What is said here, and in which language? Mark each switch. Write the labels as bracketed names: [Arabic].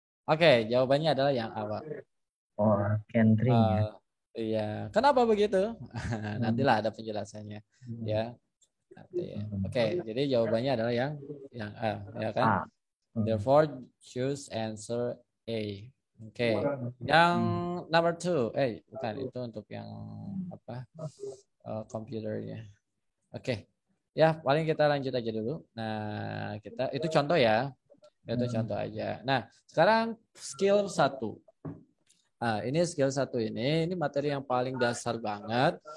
[Indonesian] Oke, jawabannya adalah yang A. [English] Oh, can drink ya. [Indonesian] Iya, kenapa begitu? Nantilah ada penjelasannya, ya. Nanti. Oke, jadi jawabannya adalah yang A, ya kan? [English] Therefore, choose answer A. [Indonesian] Oke, yang number 2, bukan itu untuk yang apa? Komputernya. Oke, ya paling kita lanjut aja dulu. Nah, kita itu contoh ya. Itu contoh aja. Nah, sekarang skill 1. Nah, ini skill 1 ini materi yang paling dasar banget.